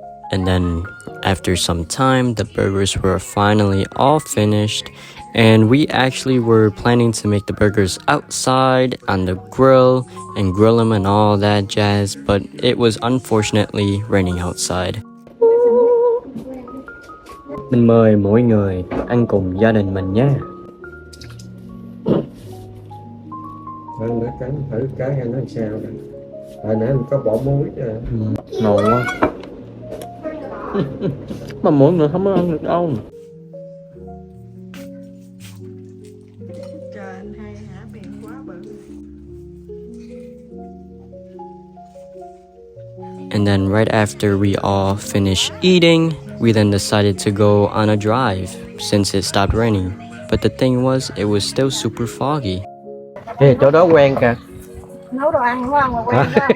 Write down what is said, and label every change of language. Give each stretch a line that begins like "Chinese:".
English: And then after some time, the burgers were finally all finished, and we actually were planning to make the burgers outside on the grill and grill them and all that jazz, but it was unfortunately raining outside.
Vietnamese: Mình mời mỗi người ăn cùng gia đình mình nhé. Ăn nữa cắn thử cái ăn nó sao nè. Hồi nãy mình có bỏ muối rồi. Ngon quá. Mà mỗi người không có ăn được đâu. Trời anh hay hả, miệng quá bự.
English: And then right after we all finished eating, we then decided to go on a drive since it stopped raining. But the thing was, it was still super foggy.
Vietnamese: Ê, chỗ đó quen kìa. Nấu đồ ăn quá mà quen quá.